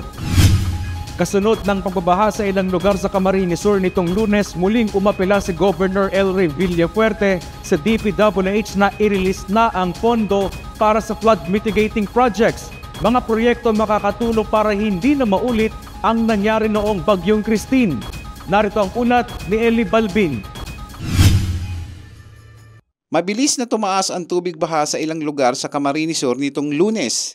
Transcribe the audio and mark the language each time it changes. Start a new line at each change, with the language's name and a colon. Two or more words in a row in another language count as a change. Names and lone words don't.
Filipino: Kasunod ng pagbabaha sa ilang lugar sa Camarines Sur nitong Lunes, muling umapela si Governor El Rey Villapuerte sa DPWH na i-release na ang pondo para sa
English: flood mitigating projects.
Filipino: Mga proyekto makakatulong para hindi na maulit ang nangyari noong Bagyong Christine. Narito ang ulat ni Eli Balbin. Mabilis na tumaas ang tubig baha sa ilang lugar sa Camarines Sur nitong Lunes.